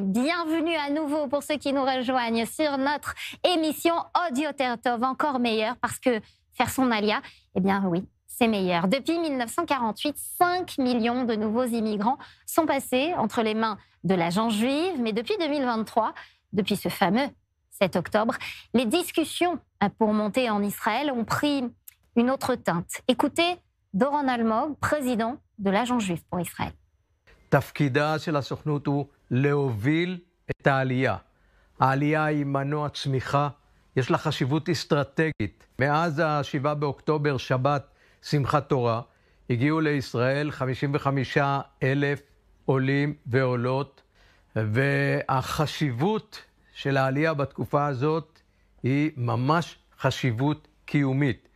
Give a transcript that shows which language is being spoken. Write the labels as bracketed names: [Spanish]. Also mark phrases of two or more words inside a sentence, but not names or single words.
[French] Bienvenue à nouveau pour ceux qui nous rejoignent sur notre émission Audio Tertov, encore meilleure, parce que faire son alia, eh bien oui, c'est meilleur. Depuis 1948, 5 millions de nouveaux immigrants sont passés entre les mains de l'agence juive, mais depuis 2023, depuis ce fameux 7 octobre, les discussions pour monter en Israël ont pris une autre teinte. Écoutez דורון אלמוג, פרזידון de l'agence juive pour Israël. [Hebrew] תפקידה של הסוכנות הוא להוביל את העלייה. העלייה היא מנוע צמיחה, יש לה חשיבות אסטרטגית. מאז ה-7 באוקטובר, שבת, שמחת תורה, הגיעו לישראל 55,000 עולים ועולות, והחשיבות של העלייה בתקופה הזאת היא ממש חשיבות קיומית.